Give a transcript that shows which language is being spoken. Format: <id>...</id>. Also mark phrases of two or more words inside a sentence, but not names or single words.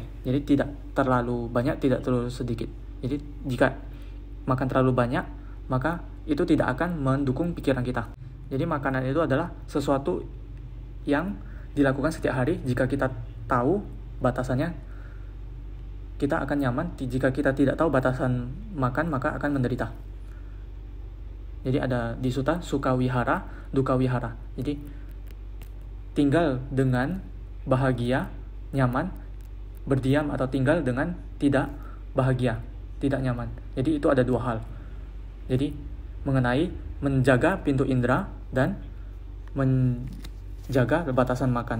<id>Jadi tidak terlalu banyak, tidak terlalu sedikit. Jadi jika makan terlalu banyak, maka itu tidak akan mendukung pikiran kita. Jadi makanan itu adalah sesuatu yang dilakukan setiap hari. Jika kita tahu batasannya, kita akan nyaman. Jika kita tidak tahu batasan makan, maka akan menderita. Jadi ada di sutta</id> <pi>sukha wihara, dukkha wihara.</pi> <id>Jadi tinggal dengan bahagia, nyaman, berdiam atau tinggal dengan tidak bahagia, tidak nyaman. Jadi itu ada dua hal. Jadi mengenai menjaga pintu indera dan menjaga batasan makan.</id>